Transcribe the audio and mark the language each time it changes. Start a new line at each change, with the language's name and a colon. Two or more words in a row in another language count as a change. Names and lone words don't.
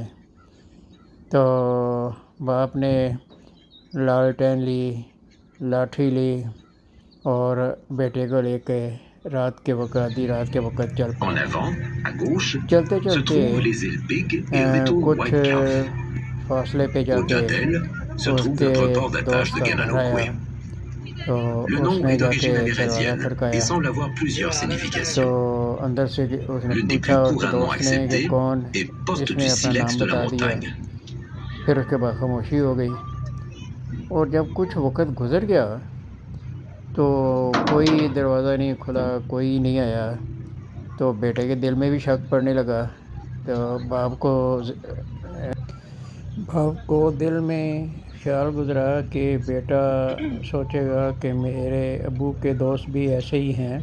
Urdu: تو باپ نے لالٹین لی، لاٹھی لی، اور بیٹے کو لے کے آدھی رات کے وقت چل پڑے۔ چلتے چلتے کچھ فاصلے پہ جا کے
French: se
Urdu: اس
French: trouve
Urdu: کے
French: notre port d'attache
Urdu: دوست
French: de
Urdu: کا گھر آیا Gananoque. تو
French: Le
Urdu: اس
French: nom
Urdu: نے
French: est
Urdu: جا کے
French: d'origine
Urdu: دروازہ
French: amérindienne et
Urdu: کھڑکایا
French: semble avoir plusieurs
Urdu: تو
French: significations.
Urdu: اندر سے اس نے
French: L'une des
Urdu: پوچھا
French: plus
Urdu: اس کے
French: couramment
Urdu: دوست نے کہ
French: acceptées
Urdu: کون.
French: est poste
Urdu: اس
French: du
Urdu: نے اپنا
French: silex
Urdu: نام
French: de la
Urdu: بتا دیا.
French: montagne.
Urdu: پھر اس کے بعد خاموشی ہو گئی اور جب کچھ وقت گزر گیا تو کوئی دروازہ نہیں کھلا، کوئی نہیں آیا. تو بیٹے کے دل میں بھی شک پڑنے لگا. تو باپ کو دل میں خیال گزرا کہ بیٹا سوچے گا کہ میرے ابو کے دوست بھی ایسے ہی ہیں.